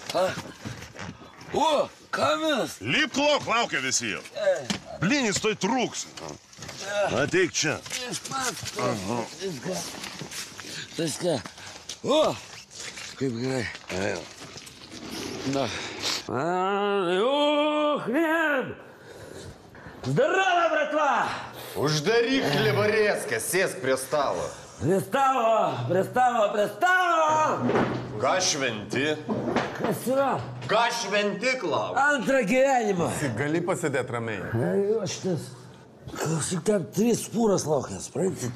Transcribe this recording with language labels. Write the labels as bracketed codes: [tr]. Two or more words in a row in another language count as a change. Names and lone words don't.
[lt] O, Kaminas! Lipk lauk, laukia visi jau. Blinis toj trūks. Ateik čia. Aš pats. Viską. O, kaip gerai. Na. [ru] Ух, нет! Здорово, братва! [lt] Uždaryk хлеборезką, sėsk prie stalo. Prie stalo! Ką šventi? Kas yra? Ką šventi, Klau? Antrą gyvenimą. Gali pasėdėti ramiai. Ai, šitas. Klausyk, ten 3 spūras laukia, supranti?